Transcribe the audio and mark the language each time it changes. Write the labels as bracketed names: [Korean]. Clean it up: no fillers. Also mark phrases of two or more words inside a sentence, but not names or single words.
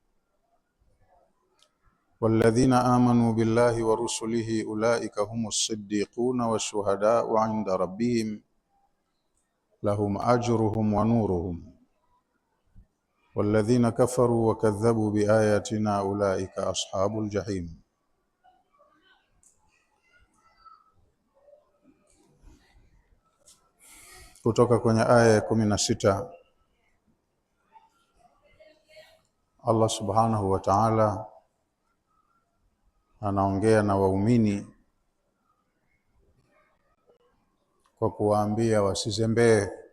[Arabic] والذين آمنوا بالله ورسله أولئك هم الصديقون والشهداء عند ربهم لهم أجرهم ونورهم. والذين كفروا وكذبوا بآياتنا أولئك أصحاب الجحيم. [Swahili] Kutoka kwenye aya ya 16 [Arabic] الله سبحانه وتعالى [Swahili] anaongea na waumini kwa kuwaambia wasizembee.